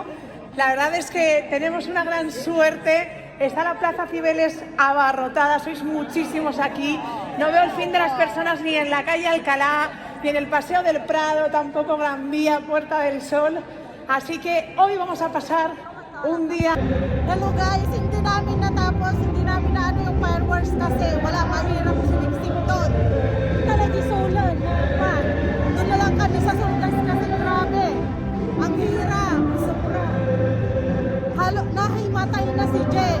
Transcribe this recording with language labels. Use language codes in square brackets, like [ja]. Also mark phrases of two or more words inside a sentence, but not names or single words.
[es] La verdad es que tenemos una gran suerte. Está la Plaza Cibeles abarrotada, sois muchísimos aquí. No veo el fin de las personas ni en la calle Alcalá, ni en el Paseo del Prado, tampoco Gran Vía, Puerta del Sol. Así que hoy vamos a pasar un día. [en] Hello guys, [tl] hindi namin natapos, hindi namin na yung fireworks kasi wala, mahirap sumiksik doon. Talagang solar, doon na lang kami sa solar kasi grabe. Ang hirap, sobra. Nahimatay na si Jen.